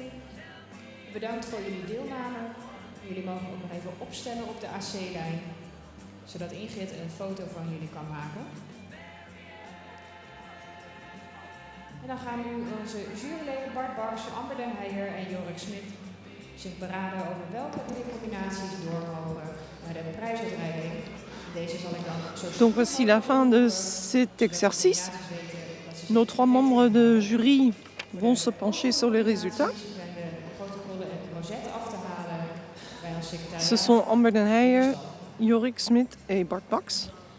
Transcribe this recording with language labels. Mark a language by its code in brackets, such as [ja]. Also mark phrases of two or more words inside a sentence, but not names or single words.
[nl] Bedankt voor jullie deelname. Jullie mogen ook nog even opstellen op de AC-lijn, zodat Ingrid een foto van jullie kan maken. En En dan gaan nu onze juryleden Bart Baks, Amber den Heijer en Jorik Smit zich beraden over welke 3 combinaties door mogen naar de prijsuitreiking. Deze zal ik dan zo [fr] Donc voici la fin de cet exercice. Nos 3 membres de jury vont se pencher sur les résultats. Ce sont Amber den Heijer, Jorik Smit et Bart Baks.